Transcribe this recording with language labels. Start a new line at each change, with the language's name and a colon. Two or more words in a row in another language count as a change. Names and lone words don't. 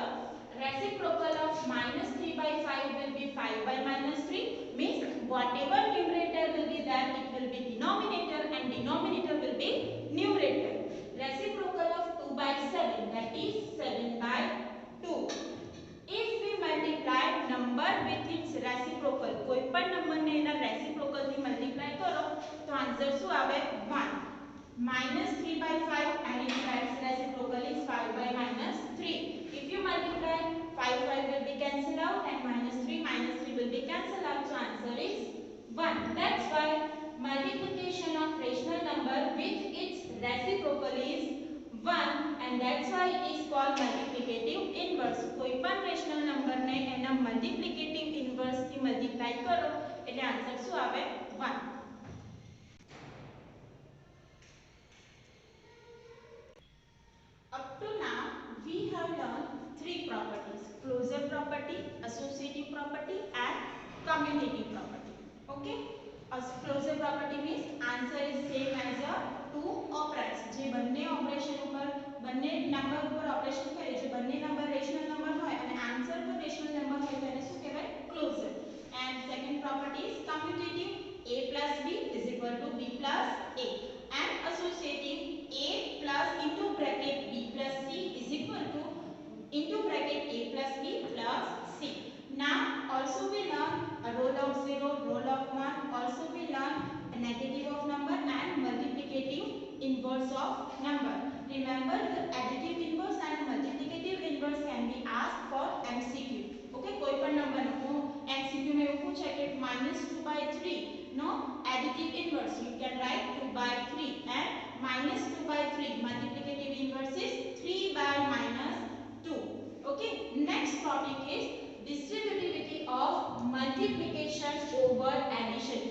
English: Reciprocal of -3 by 5 will be 5 by -3. Means whatever numerator will be there, it will be denominator and denominator will be numerator. Reciprocal of 2 by 7, that is 7 by 2. If we multiply number with its reciprocal,
Gujarati: કોઈ પણ નંબરને એના રેસિપ્રોકલ થી મલ્ટીપ્લાય કરો તો આન્સર શું આવે? 1.
English: -3 by 5 and its reciprocal is 5 by -3. If you multiply 5 will be cancelled out and -3 will be cancelled out, so answer is 1. That's why multiplication of rational number with its reciprocal is 1 and that's why it is called multiplicative inverse.
Gujarati: કોઈ પણ
English: rational number
Gujarati: ને એના
English: multiplicative inverse
Gujarati: થી multiply કરો એટલે આન્સર શું આવે? 1.
English: Up to now we have learned three properties: closure property, associative property and commutative property. Okay, as closure property means answer is same as a two operands.
Gujarati: જે બંને ઓપરેશન ઉપર બંને નંબર ઉપર ઓપરેશન કરે, જે બંને નંબર
English: rational number
Gujarati: હોય અને આન્સર પણ
English: rational number
Gujarati: હોય તો એને શું કહેવાય? ક્લોઝર.
English: And second property is commutative, a plus b is equal to b plus a, and associative, a plus into bracket b plus c is equal to into bracket a plus b plus c. Now Also we learn a roll of 0, roll of 1. Also we learn a negative of number and multiplicative inverse of number. Remember, the additive inverse and multiplicative inverse can be asked for MCQ. Okay,
Gujarati: કોઈ પણ નંબર નો
English: MCQ
Hindi: में वो पूछे कि
English: -2/3 no additive inverse you can write 2/3 and -2/3 multiplicative inverse is 3/-2. Okay, next topic is distributivity of multiplication over addition.